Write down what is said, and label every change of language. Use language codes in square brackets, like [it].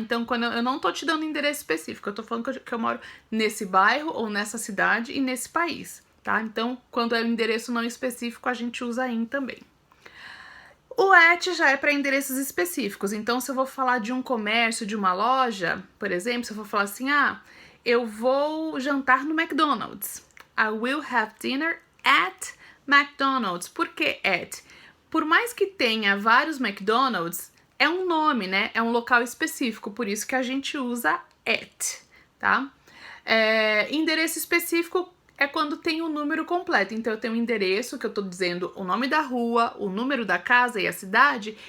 [pt] Então, quando eu não tô te dando endereço específico, eu tô falando que eu moro nesse bairro ou nessa cidade e nesse país, tá? Então, quando é um endereço não específico, a gente usa in também. O at já é para endereços específicos, então se eu vou falar de um comércio, de uma loja, por exemplo, se eu for falar assim, eu vou jantar no McDonald's. [en] I will have dinner at McDonald's. [pt] Por que at? Por mais que tenha vários McDonald's, é um nome, né? É um local específico, por isso que a gente usa at, tá? Endereço específico é quando tem o número completo. Então, eu tenho um endereço que eu tô dizendo o nome da rua, o número da casa e a cidade.